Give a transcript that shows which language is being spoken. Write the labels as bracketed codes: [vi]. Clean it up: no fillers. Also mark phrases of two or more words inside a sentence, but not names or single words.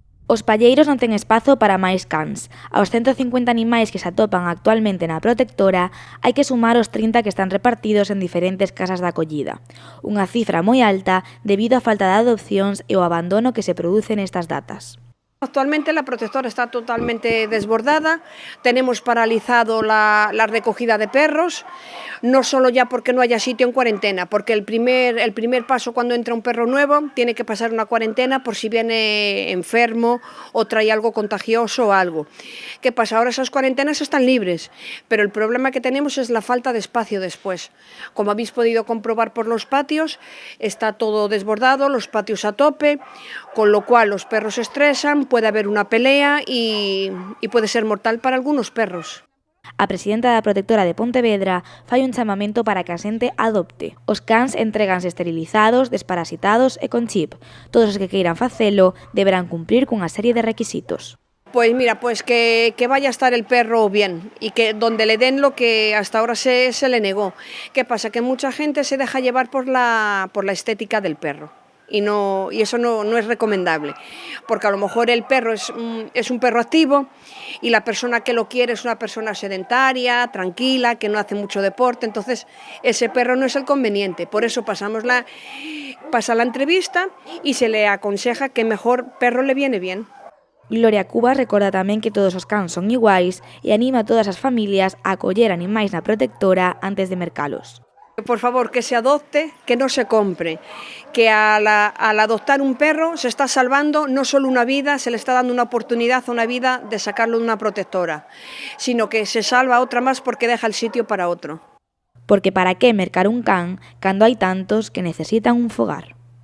[gl] Os palleiros non ten espazo para máis cans. Aos 150 animais que se atopan actualmente na protectora, hai que sumar os 30 que están repartidos en diferentes casas de acollida. Unha cifra moi alta debido á falta de adopcións e o abandono que se produce nestas datas. [es] Actualmente la protectora está totalmente desbordada, tenemos paralizado la recogida de perros, no solo ya porque no haya sitio en cuarentena, porque el primer paso cuando entra un perro nuevo tiene que pasar una cuarentena por si viene enfermo o trae algo contagioso o algo. ¿Qué pasa? Ahora esas cuarentenas están libres, pero el problema que tenemos es la falta de espacio después. Como habéis podido comprobar por los patios, está todo desbordado, los patios a tope, con lo cual los perros se estresan, puede haber una pelea y puede ser mortal para algunos perros. [gl] A presidenta da protectora de Pontevedra fai un chamamento para que a xente adopte. Os cans entréganse esterilizados, desparasitados e con chip. Todos os que queiran facelo deberán cumprir cunha serie de requisitos. [es] Pues mira, pues que vaya a estar el perro bien y que donde le den lo que hasta ahora se le negó. ¿Qué pasa? Que mucha gente se deja llevar por la estética del perro. Y eso no es recomendable, porque a lo mejor el perro es un perro activo y la persona que lo quiere es una persona sedentaria, tranquila, que no hace mucho deporte, entonces ese perro no es el conveniente. Por eso pasa la entrevista y se le aconseja que mejor perro le viene bien. [gl] Gloria Cubas recorda tamén que todos os cans son iguais e anima a todas as familias a acoller animais na protectora antes de mercalos. [es] Por favor, que se adopte, que no se compre, que al adoptar un perro se está salvando no solo una vida, se le está dando una oportunidad a una vida de sacarlo de una protectora, sino que se salva otra más porque deja el sitio para otro. [gl] Porque para qué mercar un can cando hai tantos que necesitan un fogar?